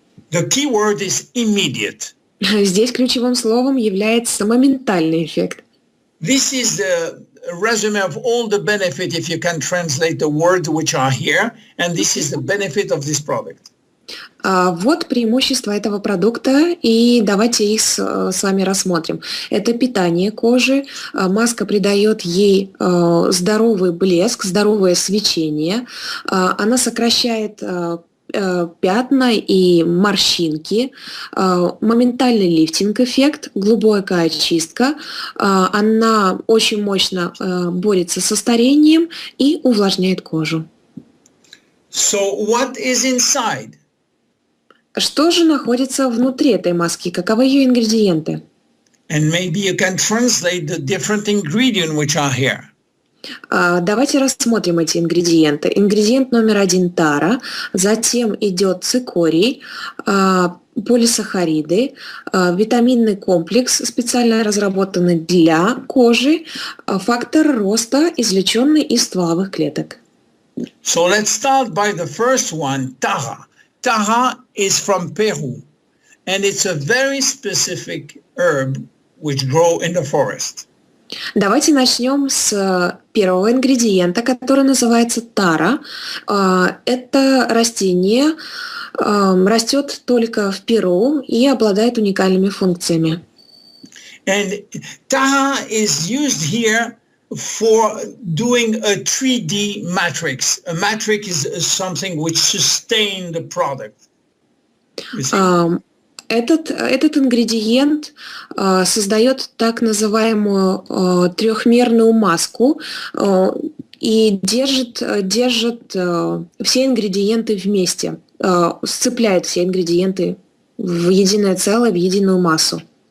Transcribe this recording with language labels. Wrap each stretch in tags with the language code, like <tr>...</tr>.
<en>The key word is immediate.</en> <ru>Здесь ключевым словом является моментальный эффект.</ru> <en>This is the resume of all the benefit, if you can translate the words which are here, and this is the benefit of this product.</en> <ru>Вот преимущества этого продукта, и давайте их с вами рассмотрим. Это питание кожи, маска придает ей здоровый блеск, здоровое свечение, она сокращает пятна и морщинки, моментальный лифтинг-эффект, глубокая очистка, она очень мощно борется со старением и увлажняет кожу.</ru> <en>So what is inside?</en> <ru>Что же находится внутри этой маски? Каковы ее ингредиенты?</ru> <en>And maybe you can translate the different ingredients which are here.</en> <ru>Давайте рассмотрим эти ингредиенты. Ингредиент номер 1 – тара, затем идет цикорий, полисахариды, витаминный комплекс, специально разработанный для кожи, фактор роста, извлеченный из стволовых клеток.</ru> <en>So let's start by the first one, tara. Tara is from Peru, and it's a very specific herb which grow in the forest.</en> <ru>Давайте начнем с первого ингредиента, который называется тара. Это растение растет только в Перу и обладает уникальными функциями.</ru> <en>And tara is used here for doing a 3D matrix. A matrix is something which sustains the product.</en> <ru>Этот ингредиент создает так называемую трехмерную маску и держит все ингредиенты вместе, сцепляет все ингредиенты в единое целое, в единую массу.</ru>